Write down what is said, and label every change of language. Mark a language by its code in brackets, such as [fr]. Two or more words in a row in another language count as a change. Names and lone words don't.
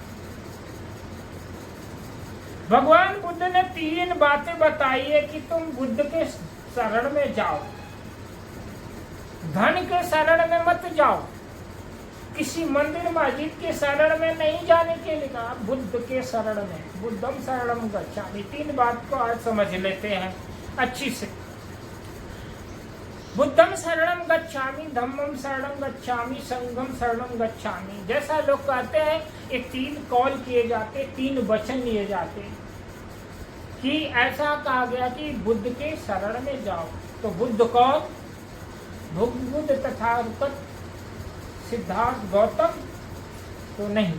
[hi] भगवान बुद्ध ने 3 बातें बताई है कि तुम बुद्ध के शरण में जाओ, धन के शरण में मत जाओ, किसी मंदिर मस्जिद के शरण में नहीं जाने के लिए कहा, बुद्ध के शरण में, [pi] बुद्धम शरणम गच्छामि। [hi] 3 बात को आज समझ लेते हैं अच्छी से। [pi] बुद्धम शरणम गच्छामि, धम्मम शरणम गच्छामि, संघम शरणम गच्छामि। [hi] जैसा लोग कहते हैं ये 3 कॉल किए जाते, 3 वचन लिए जाते कि ऐसा कहा गया कि बुद्ध के शरण में जाओ। तो बुद्ध कौन? बुद्ध तथागत सिद्धार्थ गौतम तो नहीं।